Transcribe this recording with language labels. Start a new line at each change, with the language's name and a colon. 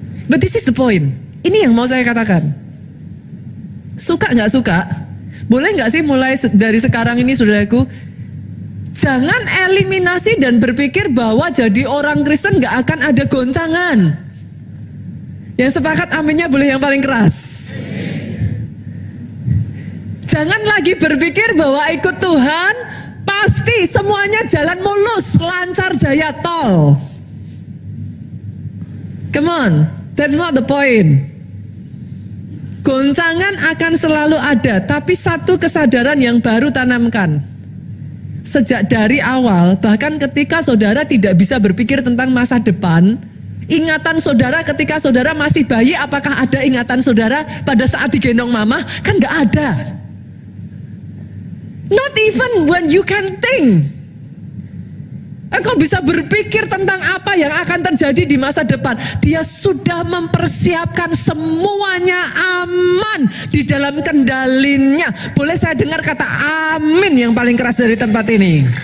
English: But this is the point.
Indonesian: Ini yang mau saya katakan. Suka gak suka, boleh gak sih mulai dari sekarang ini saudaraku, jangan eliminasi dan berpikir bahwa jadi orang Kristen gak akan ada goncangan. Yang sepakat aminnya boleh yang paling keras. Jangan lagi berpikir bahwa ikut Tuhan pasti semuanya jalan mulus, lancar jaya tol.
English: Come on, that's not the point.
Indonesian: Goncangan akan selalu ada, tapi satu kesadaran yang baru tanamkan. Sejak dari awal, bahkan ketika saudara tidak bisa berpikir tentang masa depan, ingatan saudara ketika saudara masih bayi, apakah ada ingatan saudara pada saat digendong mama? Kan gak ada.
English: Not even when you can think.
Indonesian: Engkau bisa berpikir tentang apa yang akan terjadi di masa depan. Dia sudah mempersiapkan semuanya aman di dalam kendalinya. Boleh saya dengar kata amin yang paling keras dari tempat ini?